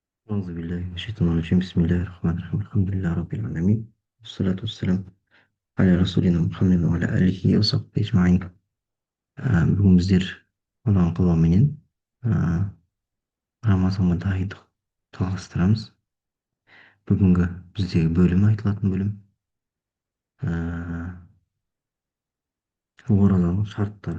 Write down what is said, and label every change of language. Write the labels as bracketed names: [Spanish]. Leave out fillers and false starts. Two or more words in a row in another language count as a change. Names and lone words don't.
[Arabic] أعوذ بالله من الشيطان الرجيم بسم الله الرحمن الرحيم الحمد لله رب العالمين والصلاة والسلام على رسولنا محمد وعلى آله وصحبه أجمعين. [Kazakh] Бүгін біздер Алланың қалауыменен Рамазанға дайындық жалғастырамыз. Бүгінгі біздегі бөлім айтылатын бөлім оразаның шарттары.